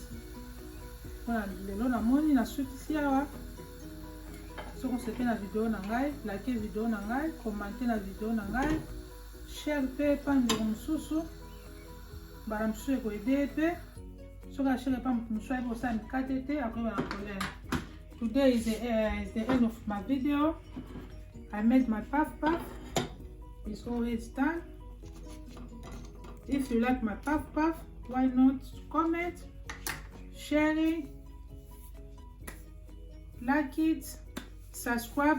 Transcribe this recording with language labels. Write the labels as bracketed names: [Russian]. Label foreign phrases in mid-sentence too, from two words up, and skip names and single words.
[Lingala] Mpona lelo namoni nasukisi awa. Soki osepeli na video na ngai, like video na ngai, komante na video na ngai, share pe pa ndeko mosusu bana mosusu ekoyede pe. Soki ashare pa moto mosusu ayebi kosala mikate te, akoyeba na problème. [English] Today is the end of my video. I made my puff. It's always done. If you like my puff, why not comment, share it, like it, subscribe.